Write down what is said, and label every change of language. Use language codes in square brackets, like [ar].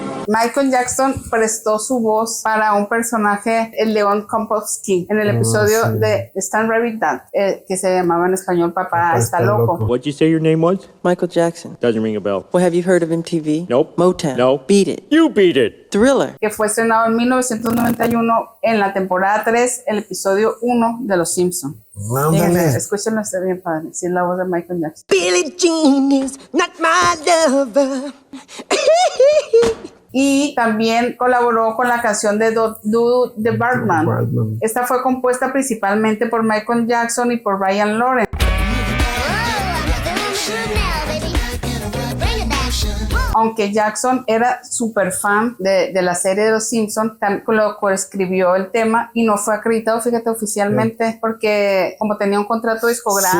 [es] Michael Jackson prestó su voz para un personaje, el Leon Komposky, en el episodio de Stan Rabbit Dad, que se llamaba en español Papá está loco. [en] What'd you say your name was? Michael Jackson. Doesn't ring a bell. Well, have you heard of MTV? Nope. Motown. No. Beat It. You beat it. Thriller. [es] Que fue estrenado en 1991 en la temporada 3, el episodio 1 de Los Simpsons. Escúchenlo, está bien padre. Sí, es la voz de Michael Jackson. [en] Billie Jean is not my lover. [es] Y también colaboró con la canción de Do the Bartman. Esta fue compuesta principalmente por Michael Jackson y por Brian Lawrence. Aunque Jackson era súper fan de la serie de Los Simpsons, también lo coescribió el tema y no fue acreditado, fíjate, oficialmente, porque como tenía un contrato discográfico.